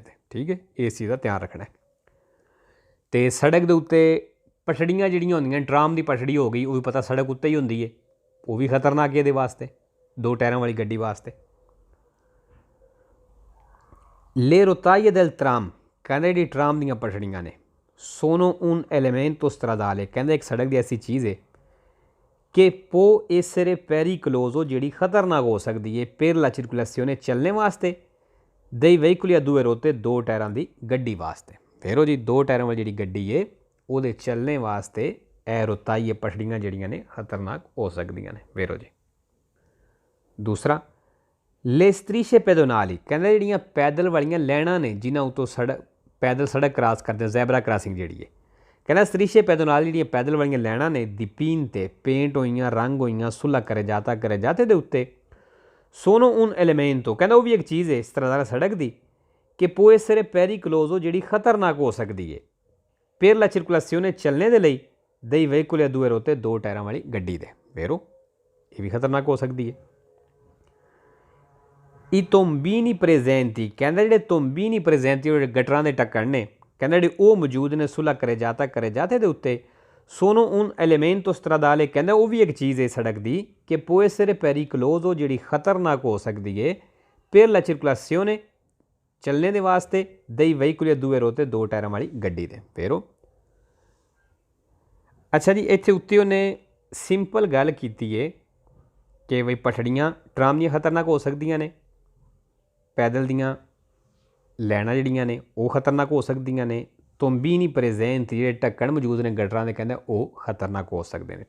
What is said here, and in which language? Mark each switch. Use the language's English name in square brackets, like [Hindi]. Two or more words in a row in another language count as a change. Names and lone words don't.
[Punjabi] ਤੇ ਠੀਕ ਹੈ, ਇਸ ਚੀਜ਼ ਦਾ ਧਿਆਨ ਰੱਖਣਾ। ਅਤੇ ਸੜਕ ਦੇ ਉੱਤੇ ਪਟੜੀਆਂ ਜਿਹੜੀਆਂ ਹੁੰਦੀਆਂ, ਟਰਾਮ ਦੀ ਪਟੜੀ ਹੋ ਗਈ, ਉਹ ਵੀ ਪਤਾ ਸੜਕ ਉੱਤੇ ਹੀ ਹੁੰਦੀ ਹੈ, ਉਹ ਵੀ ਖਤਰਨਾਕ ਹੈ ਇਹਦੇ ਵਾਸਤੇ, 2 ਟਾਇਰਾਂ ਵਾਲੀ ਗੱਡੀ ਵਾਸਤੇ। [Italian] le rotaie del tram [Punjabi] ਕਹਿੰਦੇ ਜਿਹੜੀ ਟਰਾਮ ਦੀਆਂ ਪਟੜੀਆਂ ਨੇ [Italian] sono un elemento stradale, [Punjabi] ਕਹਿੰਦੇ ਇੱਕ ਸੜਕ ਦੀ ਐਸੀ ਚੀਜ਼ ਹੈ ਕਿ [Italian] può essere pericoloso [Punjabi] ਜਿਹੜੀ ਖਤਰਨਾਕ ਹੋ ਸਕਦੀ ਹੈ [Italian] per la circolazione [Punjabi] ਚੱਲਣੇ ਵਾਸਤੇ [Italian] dei veicoli a 2 ruote [Punjabi] 2 ਟਾਇਰਾਂ ਦੀ ਗੱਡੀ ਵਾਸਤੇ। ਫਿਰ ਉਹ ਜੀ 2 ਟਾਇਰਾਂ ਵਾਲੀ ਜਿਹੜੀ ਗੱਡੀ ਹੈ ਉਹਦੇ ਚੱਲਣੇ ਵਾਸਤੇ ਇਹ ਰੋਤਾਈਏ ਪਟੜੀਆਂ ਜਿਹੜੀਆਂ ਨੇ ਖਤਰਨਾਕ ਹੋ ਸਕਦੀਆਂ ਨੇ। ਵੇਰੋ ਜੀ ਦੂਸਰਾ [Italian] le strisce pedonali [Punjabi] ਕਹਿੰਦੇ ਜਿਹੜੀਆਂ ਪੈਦਲ ਵਾਲੀਆਂ ਲਾਈਨਾਂ ਨੇ ਜਿਨ੍ਹਾਂ ਉੱਤੋਂ ਪੈਦਲ ਸੜਕ ਕ੍ਰਾਸ ਕਰਦੇ, [English] zebra crossing [Punjabi] ਜਿਹੜੀ ਹੈ। ਕਹਿੰਦਾ [Italian] strisce pedonali [Punjabi] ਜਿਹੜੀਆਂ ਪੈਦਲ ਵਾਲੀਆਂ ਲਾਈਨਾਂ ਨੇ dipinte ਪੇਂਟ ਹੋਈਆਂ, ਰੰਗ ਹੋਈਆਂ, [Italian] sulla carreggiata [Punjabi] ਦੇ ਉੱਤੇ [Italian] sono un elemento [Punjabi] ਕਹਿੰਦਾ ਉਹ ਵੀ ਇੱਕ ਚੀਜ਼ ਹੈ ਇਸ ਤਰ੍ਹਾਂ ਸੜਕ ਦੀ ਕਿ [Italian] può essere pericoloso [Punjabi] ਜਿਹੜੀ ਖਤਰਨਾਕ ਹੋ ਸਕਦੀ ਹੈ [Italian] per la circolazione [Punjabi] ਚੱਲਣੇ ਦੇ ਲਈ [Italian] dei veicoli a 2 ruote [Punjabi] 2 ਟਾਇਰਾਂ ਵਾਲੀ ਗੱਡੀ ਦੇ। ਵੇਰੋ ਇਹ ਵੀ ਖਤਰਨਾਕ ਹੋ ਸਕਦੀ ਹੈ। [Italian] i tombini presenti [Punjabi] ਕਹਿੰਦਾ ਜਿਹੜੇ [Italian] tombini presenti [Punjabi] ਜਿਹੜੇ ਗਟਰਾਂ ਦੇ ਢੱਕਣ ਨੇ ਕਹਿੰਦਾ ਜਿਹੜੇ ਉਹ ਮੌਜੂਦ ਨੇ [Italian] sulla carreggiata [Punjabi] ਦੇ ਉੱਤੇ [Italian] sono un elemento stradale [Punjabi] ਕਹਿੰਦਾ ਉਹ ਵੀ ਇੱਕ ਚੀਜ਼ ਹੈ ਸੜਕ ਦੀ ਕਿ [Italian] può essere pericoloso [Punjabi] ਜਿਹੜੀ ਖਤਰਨਾਕ ਹੋ ਸਕਦੀ ਹੈ [Italian] per la circolazione [Punjabi] ਚੱਲਣੇ ਦੇ ਵਾਸਤੇ [Italian] dei veicoli a 2 ruote [Punjabi] 2 ਟਾਇਰਾਂ ਵਾਲੀ ਗੱਡੀ ਦੇ। ਵੇਰੋ ਅੱਛਾ ਜੀ ਇੱਥੇ ਉੱਤੇ ਉਹਨੇ ਸਿੰਪਲ ਗੱਲ ਕੀਤੀ ਹੈ ਕਿ ਬਈ ਪਟੜੀਆਂ ਟਰਾਮ ਦੀਆਂ ਖਤਰਨਾਕ ਹੋ ਸਕਦੀਆਂ ਨੇ, ਪੈਦਲ ਦੀਆਂ ਲਾਈਨਾਂ ਜਿਹੜੀਆਂ ਨੇ ਉਹ ਖਤਰਨਾਕ ਹੋ ਸਕਦੀਆਂ ਨੇ, [Italian] tombini presenti [Punjabi] ਜਿਹੜੇ ਢੱਕਣ ਮੌਜੂਦ ਨੇ ਗਟਰਾਂ ਦੇ ਕਹਿੰਦੇ ਉਹ ਖਤਰਨਾਕ ਹੋ ਸਕਦੇ ਨੇ।